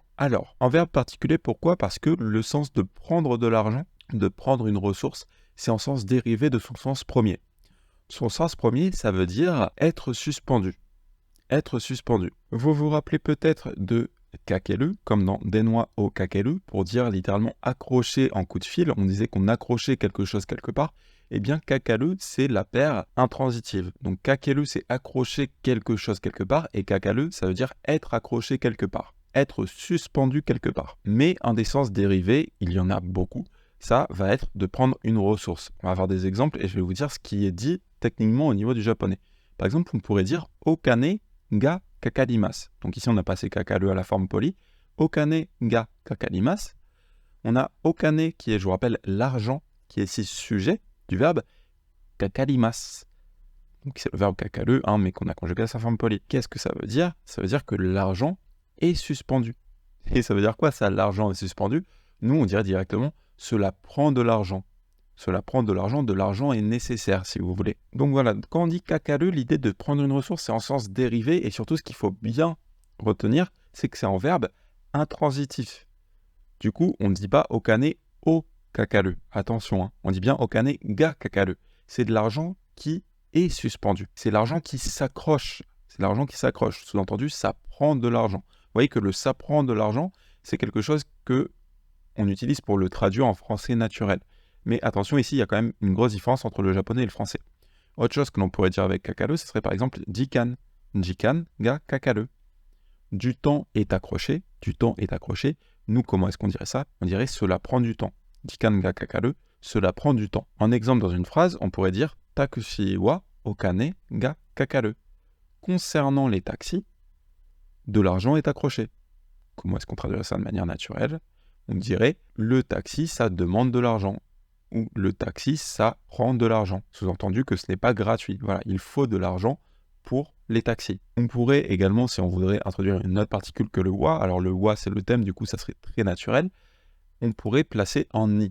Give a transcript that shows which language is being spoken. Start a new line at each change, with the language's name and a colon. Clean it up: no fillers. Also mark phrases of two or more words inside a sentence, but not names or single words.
French: Alors, en verbe particulier, pourquoi? Parce que le sens de prendre de l'argent, de prendre une ressource, c'est en sens dérivé de son sens premier. Son sens premier, ça veut dire être suspendu. Être suspendu. Vous vous rappelez peut-être de kakeru, comme dans
Japanese: 電話をかける,
French: pour dire littéralement accrocher en coup de fil. On disait qu'on accrochait quelque chose quelque part. Eh bien, kakaru, c'est la paire intransitive. Donc, kakeru, c'est accrocher quelque chose quelque part, et kakaru, ça veut dire être accroché quelque part, être suspendu quelque part. Mais un des sens dérivés, il y en a beaucoup, ça va être de prendre une ressource. On va avoir des exemples, et je vais vous dire ce qui est dit techniquement au niveau du japonais. Par exemple, on pourrait dire «
Japanese: お金がかかります ».
French: Donc ici, on a passé kakaru à la forme polie. «
Japanese: お金がかかります ».
French: On a « okane » qui est, je vous rappelle, l'argent, qui est ici sujet du verbe kakarimasu. Donc c'est le verbe kakaru, mais qu'on a conjugué à sa forme polie. Qu'est-ce que ça veut dire? Ça veut dire que l'argent est suspendu. Et ça veut dire quoi ça, l'argent est suspendu? Nous, on dirait directement, cela prend de l'argent. Cela prend de l'argent est nécessaire, si vous voulez. Donc voilà, quand on dit kakaru, l'idée de prendre une ressource, c'est en sens dérivé, et surtout, ce qu'il faut bien retenir, c'est que c'est en verbe intransitif. Du coup, on ne dit pas
Japanese: お金をかかる.
French: Attention, on dit bien
Japanese: お金がかかる.
French: C'est de l'argent qui est suspendu. C'est l'argent qui s'accroche. C'est l'argent qui s'accroche. Sous-entendu, ça prend de l'argent. Vous voyez que le ça prend de l'argent, c'est quelque chose que on utilise pour le traduire en français naturel. Mais attention, ici, il y a quand même une grosse différence entre le japonais et le français. Autre chose que l'on pourrait dire avec kakaru, ce serait par exemple jikan.
Japanese: 時間がかかる.
French: Du temps est accroché. Du temps est accroché. Nous, comment est-ce qu'on dirait ça? On dirait cela prend du temps.
Japanese: 時間がかかる,
French: cela prend du temps. En exemple, dans une phrase, on pourrait dire
Japanese: タクシーはお金がかかる.
French: Concernant les taxis, de l'argent est accroché. Comment est-ce qu'on traduirait ça de manière naturelle? On dirait le taxi, ça demande de l'argent. Ou le taxi, ça prend de l'argent. Sous-entendu que ce n'est pas gratuit. Voilà, il faut de l'argent pour les taxis. On pourrait également, si on voudrait introduire une autre particule que le wa, alors le wa c'est le thème, du coup ça serait très naturel, on pourrait placer en ni.